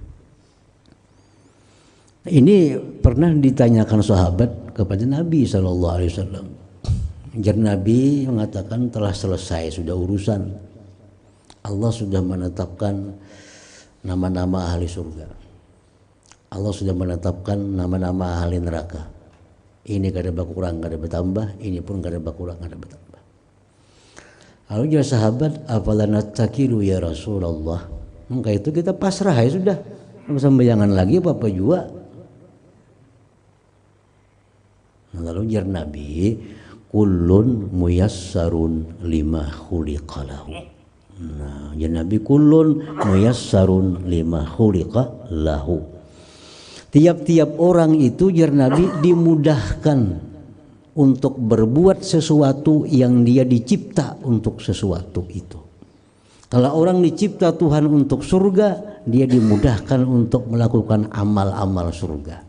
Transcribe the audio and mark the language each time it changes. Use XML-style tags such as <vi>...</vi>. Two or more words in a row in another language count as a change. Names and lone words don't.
<id>Ini pernah ditanyakan sahabat kepada Nabi SAW. Jar Nabi mengatakan telah selesai sudah urusan. Allah sudah menetapkan nama-nama ahli surga. Allah sudah menetapkan nama-nama ahli neraka.</id> <bjn>Ini kada berkurang, kada bertambah. Ini pun kada berkurang, kada bertambah.</bjn> <id>Lalu jawab sahabat,</id> <ar>أفلا نتكل يا رسول الله.</ar> <id>Maka itu kita pasrah ya sudah. Sembayangan lagi apa juga. Lalu jar Nabi,</id> <ar>كل ميسر لما خلق له.</ar> <id>Nah, jar Nabi</id> <ar>كل ميسر لما خلق له.</ar> <id>Tiap-tiap orang itu jar Nabi dimudahkan untuk berbuat sesuatu yang dia dicipta untuk sesuatu itu. Kalau orang dicipta Tuhan untuk surga, dia dimudahkan untuk melakukan amal-amal surga.</id>